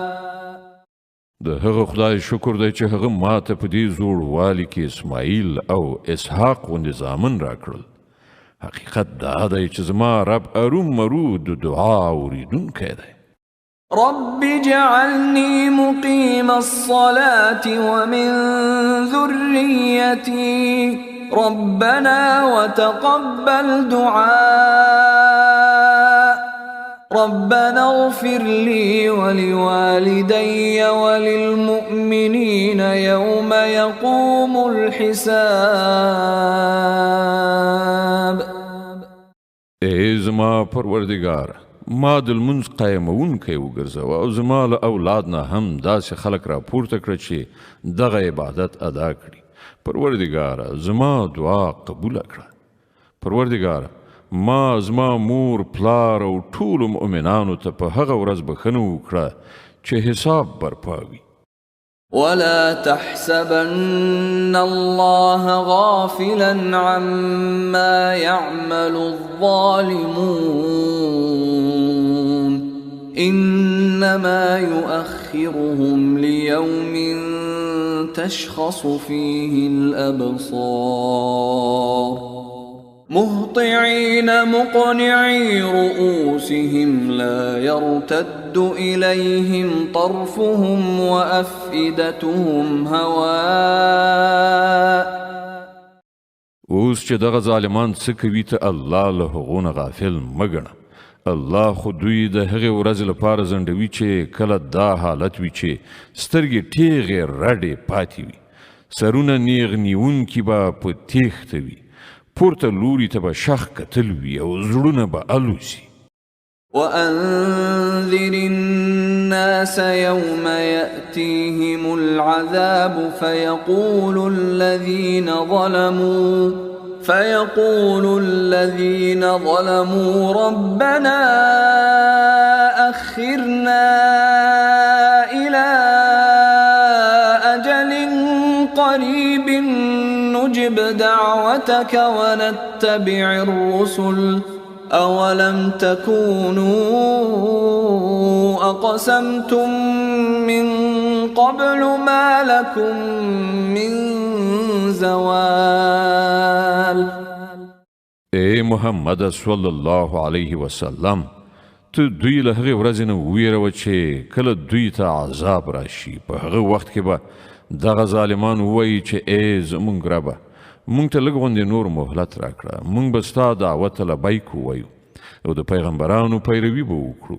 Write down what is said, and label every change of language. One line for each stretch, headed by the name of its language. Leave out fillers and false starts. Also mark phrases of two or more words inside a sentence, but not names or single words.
Pashto: د هغه خدای شکر دی چې هغه ماته په دې زوړوالي کې اسماعیل او اسحاق غوندې زامن راکړل حقیقت دا دی چې زما رب ارومرو د دعا اوریدونکی دی
Arabic: رب اجعلني مقيم الصلاة ومن ذريتي ربنا وتقبل دعاء ربنا اغفر لي ولوالدي وللمؤمنين يوم يقوم الحساب
Pashto: ای زما پروردگار ما د لمونځ قایمونکی وګرځوه او زما له اولاد نه هم داسې خلک راپورته کړه چې دغه عبادت ادا کړي پروردگار زما دعا قبوله کړه پروردگار ما زما مور پلار او ټولو مؤمنانو ته په هغه ورځ بښنه وکړه چې حساب برپاوي
Arabic: ولا تحسبن الله غافلا عما يعمل الظالمون إنما يؤخرهم ليوم تشخص فيه الأبصار مهطعين مقنعي رؤوسهم لا يرتد إليهم طرفهم وأفئدتهم هواء.
Pashto: اوس چې دغه ظالمان څه کوي ته الله له هغو نه غافل مه ګڼه. الله خو دوی د هغې ورځې لپاره ځنډوي چې کله دا حالت وي چې سترګې ټیغې رډې پاتې وي، سرونه نیغ نیونکي به په تیښته وي، پورته لوري ته به شخ کتل وي او زړونه به الوزي.
Arabic: وأنذر الناس يوم يأتيهم العذاب فيقول الذين ظلموا ربنا أخرنا إلى أجل قريب نجب دعوتك ونتبع الرسل أولم تكونوا أقسمتم من قبل ما لكم من زوال.
Pashto: اے محمد
Arabic: صلی الله علیه وسلم،
Pashto: ته دوی له هغې ورځې نه وویروه چې کله دوی ته عذاب راشي. په هغه وخت کې به دغه ظالمان ووایي چې ای زمونږ ربه، مونږ ته لږ غوندې نور مهلت راکړه، مونږ به ستا دعوت ته لبیک ووایو او د پیغمبرانو پیروي به وکړو.